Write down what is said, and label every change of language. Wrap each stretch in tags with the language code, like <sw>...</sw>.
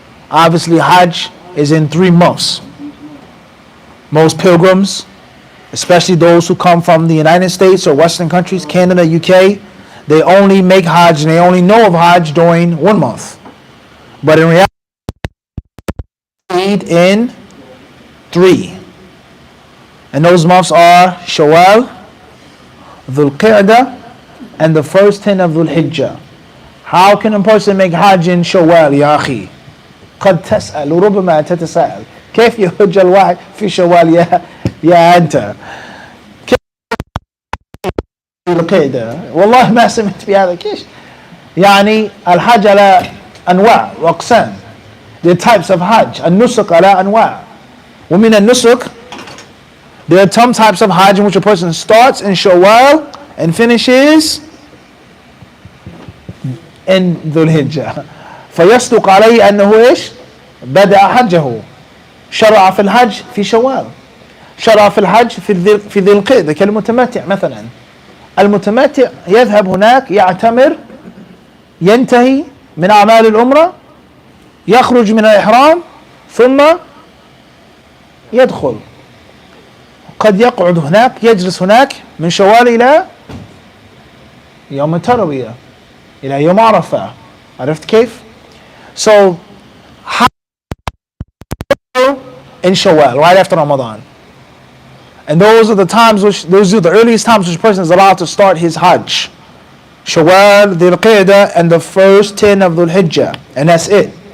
<en>Obviously Hajj is in 3 months. Most pilgrims, especially those who come from the United States or Western countries, Canada, UK, they only make Hajj and they only know of Hajj during 1 month. But in reality, in 3. And those months are Shawwal, Dhul Qa'dah, and the first 10 of Dhul Hijjah. How can a person make Hajj in Shawwal,</en> <ar>يا أخي؟ قد تسأل وربما تتساءل كيف يحج الواحد في شوال يا أنت؟ كيف القيدة؟ والله ما سمعت بهذا. كيش يعني الحج على أنواع وأقسام.</ar> <en>The types of Hajj.</en> <ar>النسك على أنواع. ومن النسك</ar> <en>There are some types of Hajj in which a person starts in Shawwal and finishes in Dhul Hijjah.</en> <ar>فيصدق عليه أنه إيش؟ بدأ حجه. شرع في الحج في شوال. شرع في الحج في ذي القعدة كالمتمتع مثلا. المتمتع يذهب هناك يعتمر، ينتهي من أعمال العمرة، يخرج من الإحرام ثم يدخل. قد يقعد هناك، يجلس هناك من شوال إلى يوم التروية، إلى يوم عرفة. عرفت كيف؟</ar> <en>So in Shawwal, right after Ramadan. And those are the earliest times which a person is allowed to start his Hajj. Shawwal, Dhul Qa'dah, and the first 10 of Dhul Hijjah. And that's it.</en>